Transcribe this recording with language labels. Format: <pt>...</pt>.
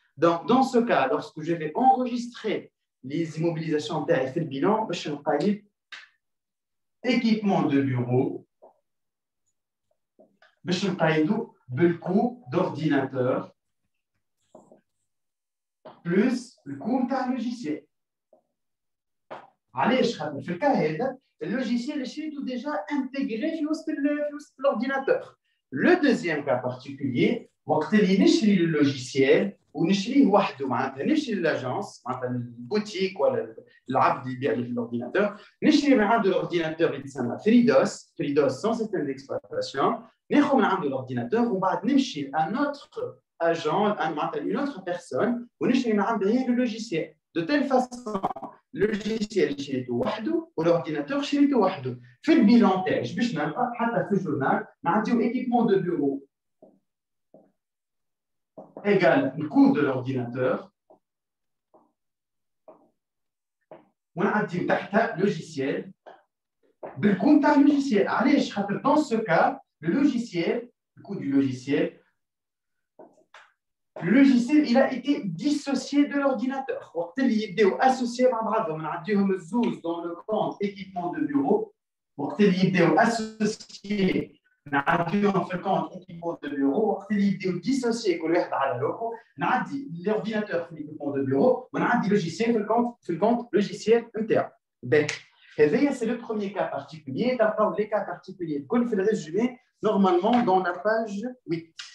<fr>Donc, dans ce cas, lorsque je vais enregistrer les immobilisations et faire le bilan, je vais parler équipement de bureau, je vais parler du coût d'ordinateur plus le coût d'un logiciel.</fr> <ar>علاش خاطر في الكا هذا اللوجيسيال اللي شريته ديجا انتجري في وسط الاورديناتور. لو دوزيام كا بارتيكولير وقت اللي نشري اللوجيسيال ونشريه وحده معناتها نشري لاجونس معناتها البوتيك ولا العبد اللي يبيع لي في الاورديناتور نشري من عنده الاورديناتور اللي يتسمى فريدوس سون سيستم ديكسبلويتاسيون ناخذ من عنده الاورديناتور ومن بعد نمشي ان اوتر اجون معناتها اون اوتر بيرسون ونشري من عنده هي اللوجيسيال دو تيل فاسون اللوجيسيال شريته وحده والاورديناتور شريته وحده. في البيلون تاعي باش نلقى حتى في الجورنال نعطيو ايكيبمون دو بيرو</ar> <fr>égale le coût de l'ordinateur. On a dit تحتها logiciel. Le coût d'un logiciel. Allez, dans ce cas, le logiciel, le coût du logiciel, le logiciel, il a été dissocié de l'ordinateur. Il est associé à bravo. On a dit dans le compte équipement de bureau. Il est associé.</fr> <ar>نعديوهم في الكونت ايكيبمون دو بيرو وقت اللي يبداو ديسوسيي كل واحد على روحه نعدي لورديناتور في الايكيبمون دو بيرو ونعدي لوجيسيال في الكونت لوجيسيال نتاعو. باهي هذايا سي لو بروميير كا بارتيكولير. تلقاو لي كا بارتيكولير الكل في الريزومي نورمالمون دون لا باج 8.</ar>